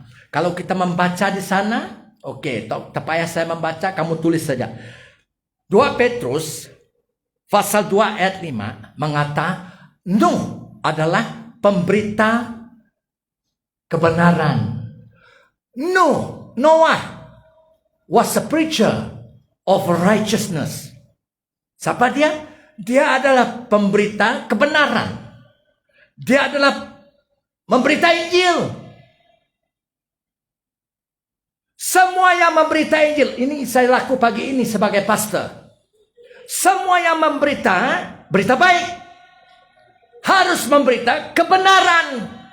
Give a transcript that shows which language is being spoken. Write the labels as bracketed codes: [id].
[id] Kalau kita membaca di sana, oke, tak payah saya membaca, kamu tulis saja. 2 Petrus pasal 2 ayat 5 mengatakan Nuh adalah pemberita kebenaran. [en] Noah was a preacher of righteousness. [id] Siapa dia? Dia adalah pemberita kebenaran. Dia adalah memberita Injil. Semua yang memberita Injil, ini saya laku pagi ini sebagai pastor. Semua yang memberita berita baik harus memberita kebenaran.